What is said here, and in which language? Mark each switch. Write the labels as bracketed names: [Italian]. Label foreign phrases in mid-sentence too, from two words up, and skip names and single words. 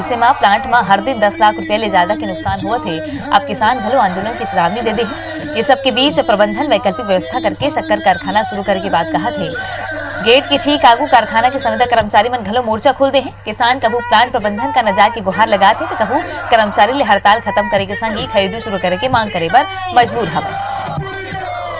[Chhattisgarhi] इसे में प्लांट में हर दिन 10 लाख रुपए ले ज्यादा के नुकसान हुए थे। अब किसान घलो आंदोलन की चेतावनी दे दे। ये सब के बीच प्रबंधन वैकल्पिक व्यवस्था करके शक्कर कारखाना शुरू करे की बात कहा थे। गेट के ठीक आगू कारखाना के संविदा कर्मचारी मन घलो मोर्चा खोल दे हैं। किसान कबू प्लांट प्रबंधन का नजार की गुहार लगाते तो कबू कर्मचारी ले हड़ताल खत्म करे के संग ही खरीदी शुरू करे के मांग करे बर मजबूर हवे।